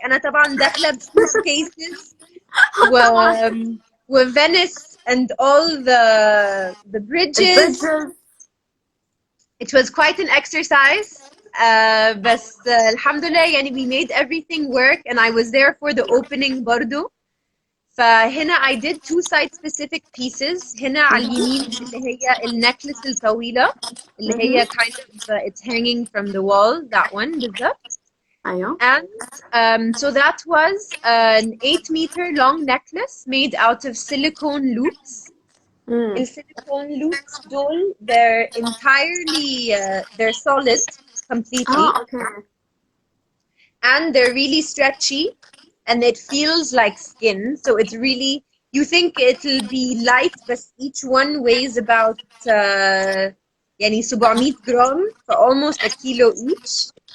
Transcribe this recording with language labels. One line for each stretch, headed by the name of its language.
Arabic: أنا طبعا داخلة بsuitcases و
English: Venice and all the bridges. It was quite an exercise.
Arabic: بس الحمد لله يعني
English: we made everything work and I was there for the opening برضو. فهنا I did 2 site specific pieces.
Arabic: هنا على اليمين اللي هي النكلس الطويلة اللي هي
English: kind of it's hanging from the wall, that one
Arabic: بالضبط. ايوه.
English: And so that was an 8-meter long necklace made out of silicone loops. السيليكون loops دول they're entirely they're solid completely. Okay. And they're really stretchy and it feels like skin, so it's really, you think it'll be light but each one weighs about يعني 700 gram, for almost a kilo each.